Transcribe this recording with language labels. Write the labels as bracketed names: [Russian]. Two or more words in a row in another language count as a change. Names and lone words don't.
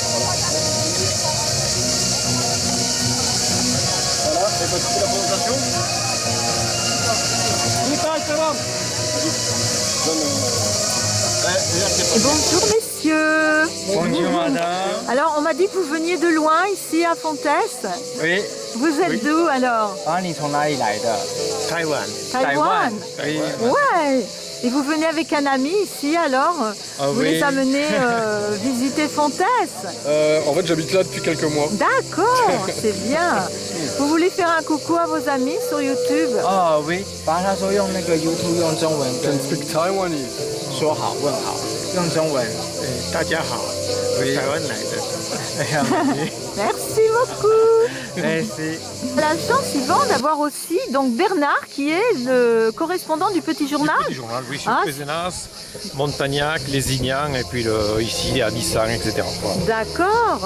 [French] Voilà, et ben, c'est la présentation. Bonjour messieurs. Bonjour madame. Alors on m'a dit que vous veniez de loin ici à Fontès. Oui. Vous êtes d'où alors? [Chinese] 你从哪里来的？台湾。 [French] Taïwan. Oui. Ouais. Et vous venez avec un ami ici alors? Vous oui. les amenez visiter Fontès? En fait, j'habite là depuis quelques mois. D'accord, c'est bien. Vous voulez faire un coucou à vos amis sur YouTube? oui， [Chinese] 他说用那个 YouTube 用中文跟 [English] speak Taiwanese [Chinese] 说好问好，用中文。大家好，我是台湾来的。 [French] Merci beaucoup. Merci. La chance, Yvan, d'avoir aussi donc Bernard qui est le correspondant du Petit Journal. Du journal, oui, sur Pézenas, Montagnac, Lézignan et puis ici à Nissan, etc. Voilà. D'accord.